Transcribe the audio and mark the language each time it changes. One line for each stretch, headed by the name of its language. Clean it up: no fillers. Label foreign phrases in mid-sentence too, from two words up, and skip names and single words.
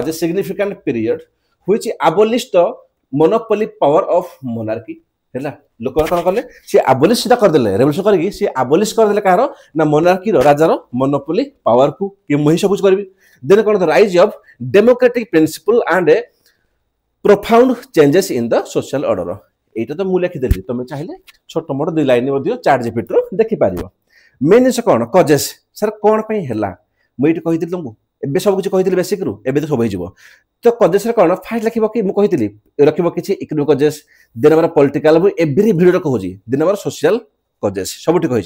English: a significant period which abolished the monopoly power of monarchy
Odia: ହେଲା ଲୋକମାନେ କ'ଣ କଲେ ସିଏ ଆବୋଲିଶ ସେଟା କରିଦେଲେ ରେଭଲ୍ୟୁସନ କରିକି ସିଏ ଆବୋଲିଶ କରିଦେଲେ କାହାର ନା ମୋନାର୍କିର ରାଜାର
English: monopoly power
Odia: କି ମୁଁ ହିଁ ସବୁ କିଛି କରିବି ଦେନ୍ କ'ଣ
English: the rise of democratic principle and profound changes in the social order
Bangla: এইটা তো
Odia: ମୁଁ ଲେଖିଦେଲି ତମେ ଚାହିଁଲେ ଛୋଟ ମୋଟ 2 ଲାଇନ ମଧ୍ୟ ଚାର୍ଟ ଜିପିଟିରୁ ଦେଖିପାରିବ। ମେନ୍ ଜିନିଷ କ'ଣ କଜେସ୍ ସାର୍ କ'ଣ ପାଇଁ ହେଲା ମୁଁ ଏଇଠି କହିଥିଲି ତମକୁ ଏବେ ସବୁ କିଛି କହିଥିଲି ବେସିକରୁ ଏବେ ତ ସବୁ ହେଇଯିବ। ତ କଜେସରେ କ'ଣ ଫାର୍ଷ୍ଟ ଲେଖିବ କି ମୁଁ କହିଥିଲି ରଖିବ କିଛି
English: economic causes
Odia: ଦେନ୍ ଆମର
English: political every video
Odia: କହୁଛି ଦେନ୍ ଆମର
English: social causes
Odia: ସବୁଠି କହିଛି।